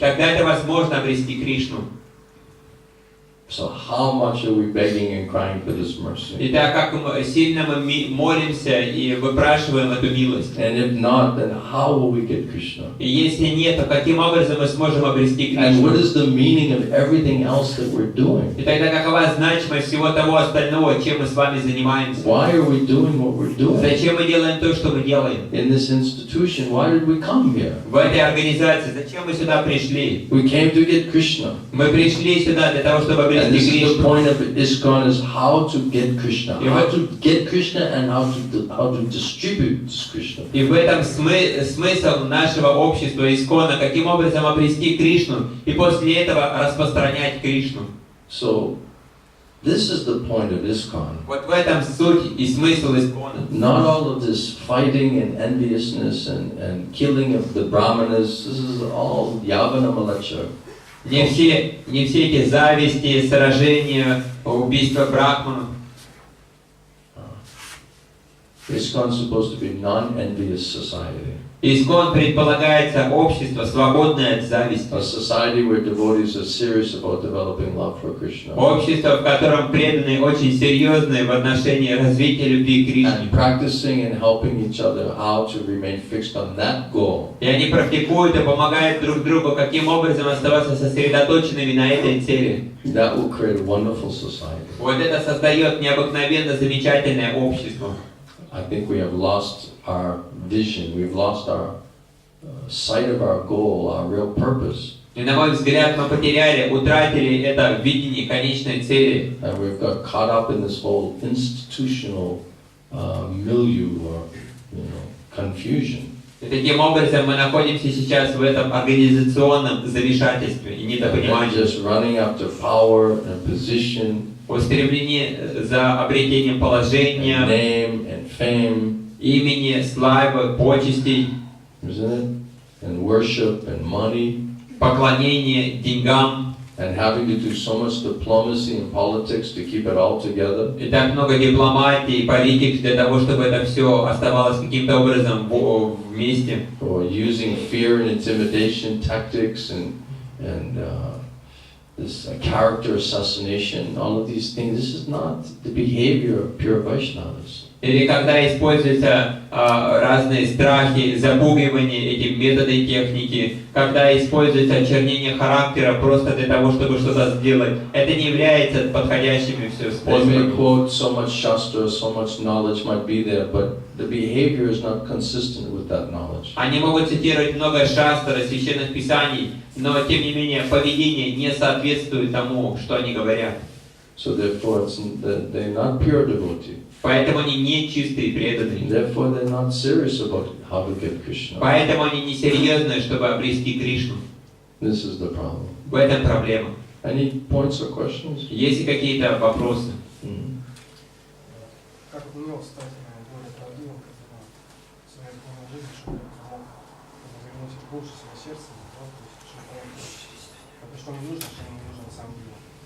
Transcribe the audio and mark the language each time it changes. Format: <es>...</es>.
<ru>Тогда это возможно обрести Кришну.</ru> <en>So how much are we begging and crying for this mercy?</en> <ru>Итак, как сильно мы молимся и выпрашиваем эту милость.</ru> <en>And if not, then how will we get Krishna?</en> <ru>И если нет, то каким образом мы сможем обрести</ru> <en>And what</en> <ru>Кришну?</ru> <en>is the meaning of everything else that we're doing?</en> <ru>И тогда какова значимость всего того остального, чем мы с вами занимаемся?</ru> <en>Why are we doing what we're doing?</en> <ru>Зачем мы делаем то, что мы делаем?</ru> <en>In this institution, why did we come here?</en> <ru>В этой организации, зачем мы сюда пришли?</ru> <en>We came to get Krishna.</en> <ru>Мы пришли сюда для того, чтобы</ru> <en>And this</en> <ru>обрести</ru> <en>is the</en> <ru>Кришну.</ru> <en>point of ISKCON is how to get Krishna. How to get Krishna and how to distribute this Krishna.</en> <ru>И в этом смысл нашего общества Искона, каким образом обрести Кришну и после этого распространять Кришну.</ru> <en>So, This is the point of ISKCON.</en> <ru>Вот в этом суть и смысл искона.</ru> <en>Not all of this fighting and enviousness and killing of the brahmanas. This is all yavana malacha.</en> <ru>Не все эти зависти, сражения, убийства брахманов.</ru> <en>ISKCON is supposed to be non-envious society.</en> <ru>Искон предполагается общество, свободное от зависти.</ru> <en>A society where devotees are serious about developing love for Krishna.</en> <ru>Общество, в котором преданные очень серьезные в отношении развития любви к Кришне.</ru> <en>And practicing and helping each other how to remain fixed on that goal.</en> <ru>И они практикуют и помогают друг другу, каким образом оставаться сосредоточенными на этой цели.</ru> <en>That will create a wonderful society.</en> <ru>Вот это создает необыкновенно замечательное общество.</ru> <en>I think we have lost our vision. We've lost our sight of our goal, our real purpose.</en> <ru>И на мой взгляд, мы утратили это видение конечной цели.</ru> <en>And we've got caught up in this whole institutional milieu or, confusion.</en> <ru>И таким образом мы находимся сейчас в этом организационном замешательстве и недопонимании.</ru> <en>Just running after power and position.</en> <ru>Устремление за обретением положения,</ru> <en>And name and fame.</en> <ru>Имени, славы, почестей,</ru> <en>Isn't it? And worship and money.</en> <ru>Поклонение деньгам.</ru> <en>And having to do so much diplomacy and politics to keep it all together.</en> <ru>И так много дипломатии и политик для того, чтобы это все оставалось каким-то образом вместе.</ru> <en>Or using fear and intimidation tactics and this character assassination, all of these things. This is not the behavior of pure Vaishnavas.</en> <ru>Или когда используются разные страхи, запугивания, эти методы и техники, когда используется очернение характера просто для того, чтобы что-то сделать, это не является подходящими все</ru> <en>They may</en> <ru>способами.</ru> <en>quote so much shastra, so much knowledge might be there, but the behavior is not consistent with that knowledge.</en> <ru>Они могут цитировать много шастр, священных писаний, но тем не менее поведение не соответствует тому, что они говорят.</ru> <en>So therefore, they're not pure devotee.</en> <ru>Поэтому они не чистые преданные.</ru> <en>Therefore, they're not serious about how to get Krishna.</en> <ru>Поэтому они не серьезные, чтобы обрести Кришну.</ru> <en>This is the problem.</en> <ru>В этом проблема.</ru> <en>Any points or questions?</en> <ru>Есть ли какие-то вопросы? Как от него стать более правдивым, как в своей духовной жизни, чтобы мог заглянуть в душу своего сердца, да, то есть, чтобы понять, что мне нужно, что мне не нужно на самом деле.</ru>